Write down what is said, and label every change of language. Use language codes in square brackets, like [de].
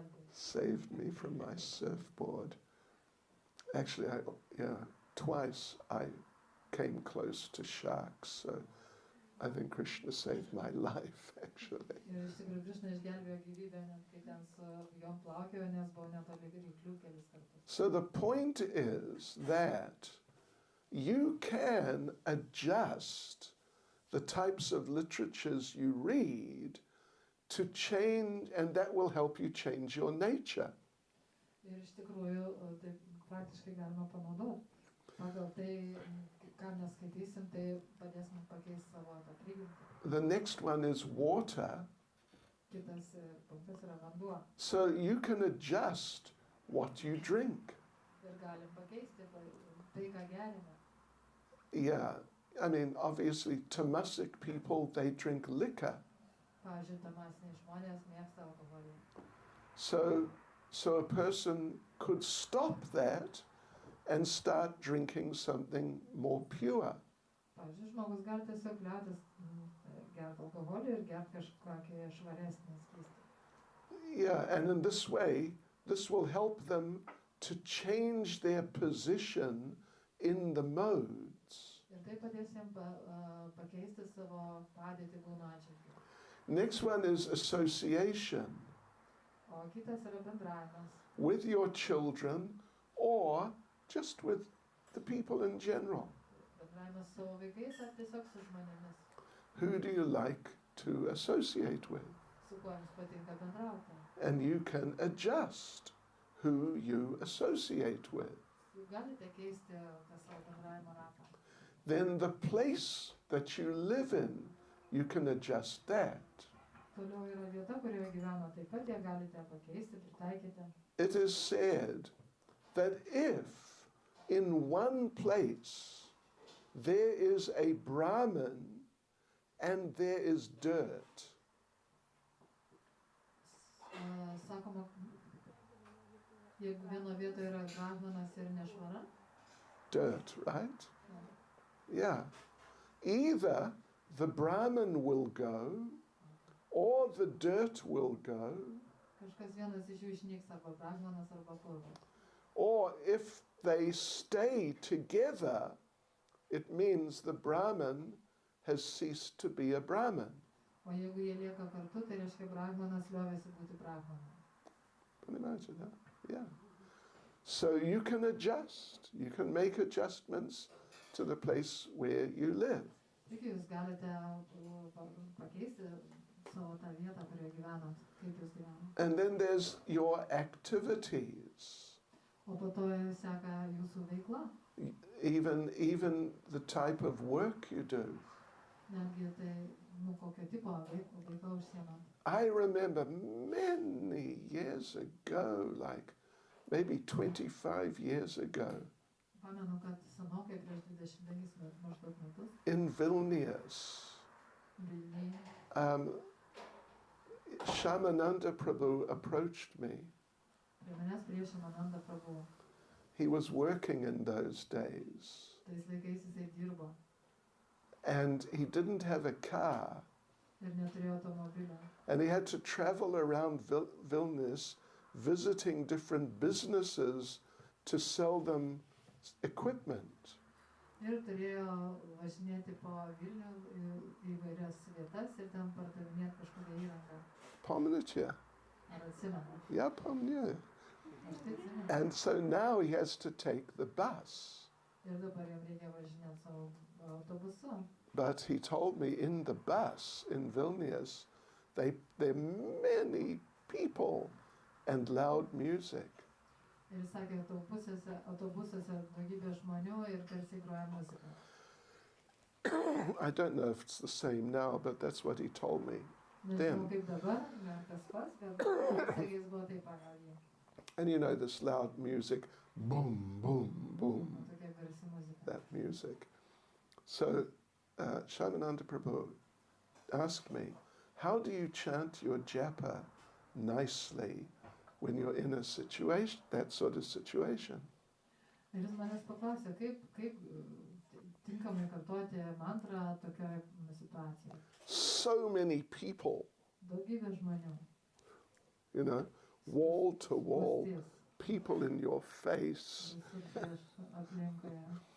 [en] Saved me from my surfboard. Actually, twice I came close to sharks, so I think Krishna saved my life, actually. [lt] Ir iš tikrųjų Krišna išgelbėjo gyvybę, net kai ten su jom plaukėjo, nes buvo netoli ryklių kelis kartus. [en] So the point is that you can adjust the types of literatures you read to change, and that will help you change your nature. [lt] Ir iš tikrųjų tai praktiškai galima panaudoti. Pagal tai, ką mes skaitysim, tai padės mums pakeisti savo tą prigimtį. [en] The next one is water. [lt] Kitas punktas yra vanduo. [en] So you can adjust what you drink. [lt] Ir galim pakeisti tai, ką gerime. [en] Yeah, I mean, obviously, Tamasic people, they drink liquor. [lt] Pavyzdžiui, tamasiniai žmonės mėgsta alkoholį. [en] So a person could stop that and start drinking something more pure. [lt] Pavyzdžiui, žmogus gali tiesiog liautis gerti alkoholį ir gerti kažkokią švaresnį skystį. [en] Yeah, and in this way, this will help them to change their position in the modes. [lt] Ir tai padės jiems pakeisti savo padėtį būno atžvilgiu. [en] Next one is association [lt] O kitas yra bendravimas [en] with your children or just with the people in general. [lt] bendravimas su savo vaikais ar tiesiog su žmonėmis, [en] Who do you like to associate with? [lt] su kuo jums patinka bendrauti. [en] And you can adjust who you associate with. [lt] Jūs galite keisti tą savo bendravimo ratą. [en] Then the place that you live in, you can adjust that. [lt] Toliau yra vieta, kurioje gyvena, taip pat ją galite pakeisti, pritaikyti. [en] It is said that if in one place there is a Brahmin and there is dirt, [lt] Sakoma, jeigu vieno vietoje yra brahmanas ir nešvara, [en] dirt, right? Yeah. Either the Brahmin will go or the dirt will go, [lt] kažkas vienas iš jų išnyks, arba brahmanas, arba purvas. [en] or if they stay together, it means the Brahmin has ceased to be a Brahmin. [lt] O jeigu jie lieka kartu, tai reiškia brahmanas liovėsi būti brahmanu. [en] Can you imagine that? Yeah. So you can adjust, you can make adjustments to the place where you live. [lt] Taigi jūs galite pakeisti savo tą vietą, kurioje gyvenat, kaip jūs gyvenat. [en] And then there's your activities, [lt] O po to seka jūsų veikla, [en] even the type of work you do. [lt] netgi tai, kokio tipo veikla užsiema. [en] I remember many years ago, like maybe 25 years ago, [lt] Pamenu, kad senokai prieš 25 maždaug metus [en] in Vilnius, [lt] Vilniuje [en] Shamananda Prabhu approached me. [lt] prie manęs Šrimananda Prabhu. [en] He was working in those days, [lt] Tais laikais jisai dirbo [en] and he didn't have a car, [lt] ir neturėjo automobilio. [en] and he had to travel around Vilnius visiting different businesses to sell them equipment. [lt] Ir turėjo važinėti po Vilnių į įvairias vietas ir ten pardavinėti kažkokią įrangą. Pamanitia. Ar atsimenu? Yeah, Pamanitia. Aš tai atsimenu. [en] And so now he has to take the bus. [lt] Ir dabar jam reikia važinėti savo autobusu. [en] But he told me in the bus in Vilnius, there are many people and loud music. [lt] Ir jis sakė, autobusuose daugybė žmonių ir garsiai groja muzika. [en] I don't know if it's the same now, but that's what he told me. [lt] Nežinau kaip dabar, ne tas pats, bet sakė, jis buvo taip pagal jį. [en] And you know this loud music, boom, boom, boom, [lt] Tokia garsi muzika. [en] that music. So Shamananda Prabhu asked me, how do you chant your japa nicely when you're in a situation, that sort of situation? [lt] Ir jis manęs paklausė, kaip tinkamai kartoti mantrą tokioje situacijoje. [en] So many people, [lt] Daugybė žmonių. [en] you know, wall to wall, [lt] Spūstis, [en] people in your face [lt] visur prieš aplinkoje.